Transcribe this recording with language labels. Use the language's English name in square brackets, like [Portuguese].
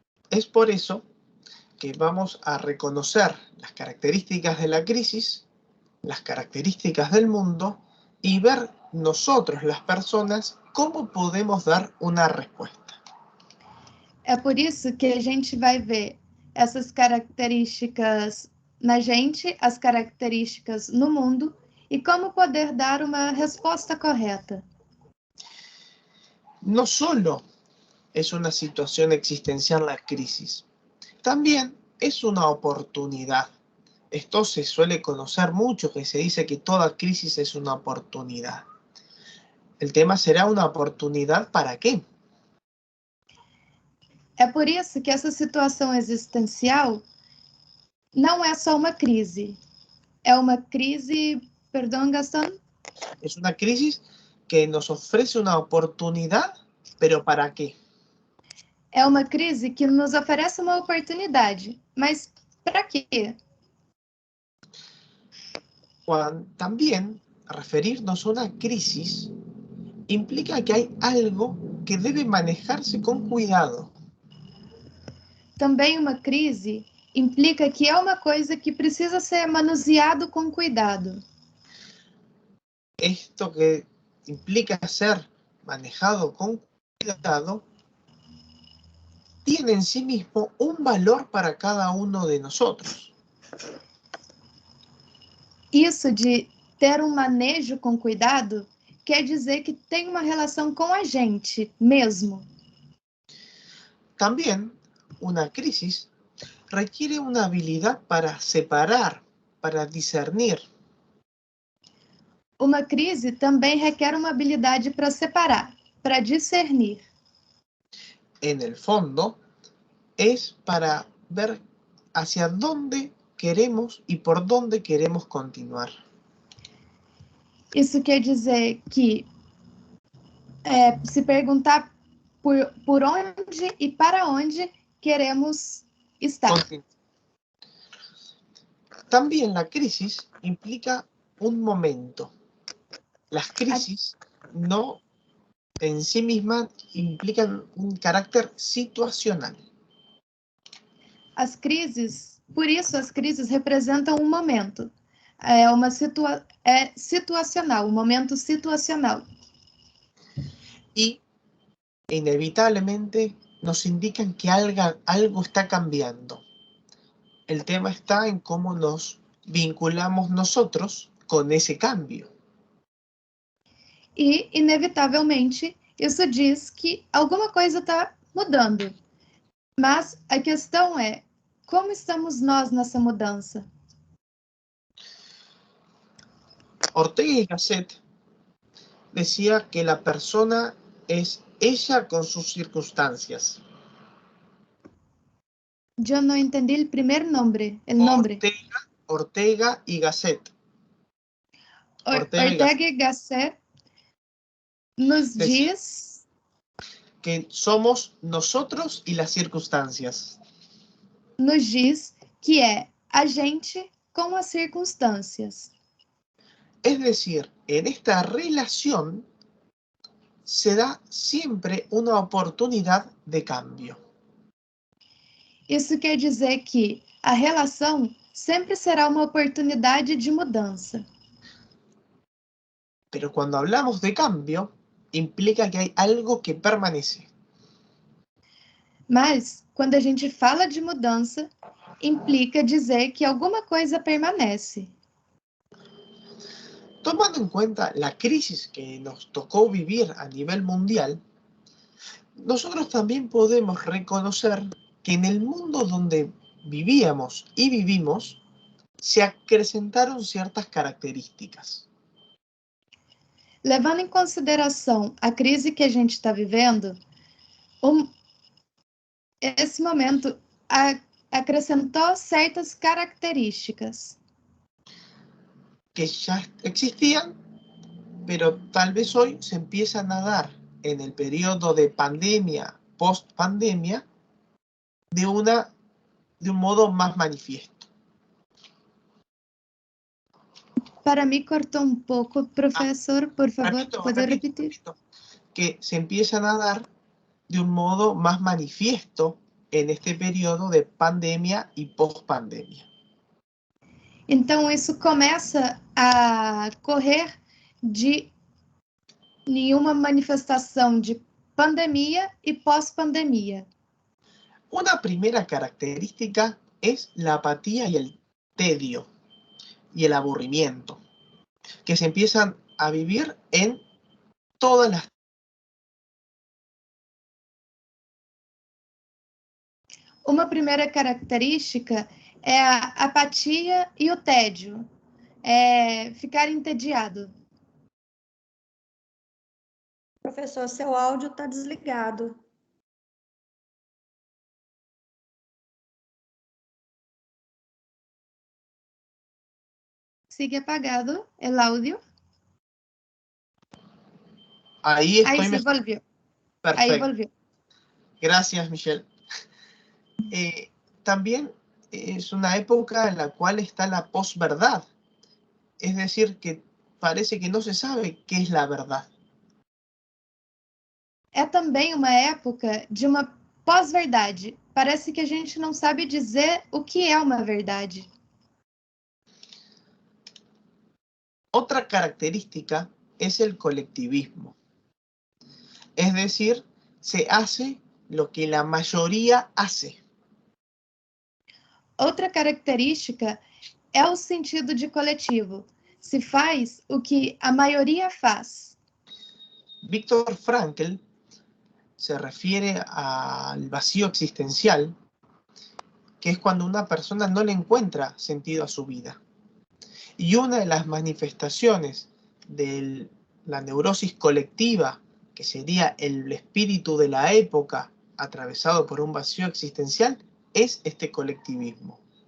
[Spanish] Es por eso que vamos a reconocer las características de la crisis, las características del mundo y ver nosotros, las personas, cómo podemos dar una respuesta. [Portuguese] É por isso que a gente vai ver essas características na gente, as características no mundo e como poder dar uma resposta correta. [Spanish] No solo es una situación existencial la crisis, también es una oportunidad. Esto se suele conocer mucho, que se dice que toda crisis es una oportunidad. El tema será una oportunidad ¿para qué? [Portuguese] É por isso que essa situação existencial não é só uma crise. É uma crise, perdão, Gastón? [Spanish] Es una crisis que nos ofrece una oportunidad, pero ¿para qué? [Portuguese] É uma crise que nos oferece uma oportunidade, mas para quê? [Spanish] También referirnos a una crisis implica que hay algo que debe manejarse con cuidado. [Portuguese] Também uma crise implica que é uma coisa que precisa ser manuseado com cuidado. [Spanish] Esto que implica ser manejado con cuidado tiene en sí mismo un valor para cada uno de nosotros. [Portuguese] Isso de ter um manejo com cuidado quer dizer que tem uma relação com a gente mesmo. [Spanish] También una crisis requiere una habilidad para separar, para discernir. [Portuguese] Uma crise também requer uma habilidade para separar, para discernir. [Spanish] En el fondo, es para ver hacia dónde queremos y por dónde queremos continuar. [Portuguese] Isso quer dizer que se perguntar por onde e para onde queremos estar. [Spanish] También la crisis implica un momento. Las crisis no en sí mismas implican un carácter situacional. [Portuguese] As crises, por isso as crises representam um momento. É uma situacional, um momento situacional. [Spanish] Y inevitablemente nos indican que algo está cambiando. El tema está en cómo nos vinculamos nosotros con ese cambio. [Portuguese] E, inevitavelmente, isso diz que alguma coisa está mudando. Mas a questão é, como estamos nós nessa mudança? [Spanish] Ortega y Gasset decía que la persona es ella con sus circunstancias. Yo no entendí el primer nombre, el nombre. Ortega y Gasset. [Portuguese] Ortega y Gasset nos diz [Spanish] que somos nosotros y las circunstancias. [Portuguese] Nos diz que é a gente com as circunstâncias. [Spanish] Es decir, en esta relación se da siempre una oportunidad de cambio. [Portuguese] Isso quer dizer que a relação sempre será uma oportunidade de mudança. [Spanish] Pero cuando hablamos de cambio, implica que hay algo que permanece. [Portuguese] Mas, quando a gente fala de mudança, implica dizer que alguma coisa permanece. [Spanish] Tomando en cuenta la crisis que nos tocó vivir a nivel mundial, nosotros también podemos reconocer que en el mundo donde vivíamos y vivimos, se acrecentaron ciertas características. [Portuguese] Levando em consideração a crise que a gente está vivendo, esse momento acrescentou certas características. [Spanish] Que ya existían, pero tal vez hoy se empiezan a dar en el periodo de pandemia, post-pandemia, de un modo más manifiesto. Para mí cortó un poco, profesor, por favor, ¿puede repetir? Que se empiezan a dar de un modo más manifiesto en este periodo de pandemia y post-pandemia. [Portuguese] Então, isso começa a correr de nenhuma manifestação de pandemia y pós-pandemia. [Spanish] Una primera característica es la apatía y el tedio y el aburrimiento, que se empiezan a vivir en todas las... [Portuguese] Uma primeira característica é a apatia e o tédio, ficar entediado. Professor, seu áudio está desligado. [Spanish] Sigue apagado el audio. Ahí estoy. Ahí se volvió. Perfecto. Ahí volvió. Gracias, Michelle. También es una época en la cual está la posverdad. Es decir, que parece que no se sabe qué es la verdad. [Portuguese] É também uma época de uma pós-verdade. Parece que a gente não sabe dizer o que é uma verdade. [Spanish] Otra característica es el colectivismo. Es decir, se hace lo que la mayoría hace. [Portuguese] Outra característica é o sentido de coletivo. Se faz o que a maioria faz. [Spanish] Viktor Frankl se refiere al vacío existencial, que es cuando una persona no le encuentra sentido a su vida. Y una de las manifestaciones de la neurosis colectiva, que sería el espíritu de la época atravesado por un vacío existencial, es este colectivismo.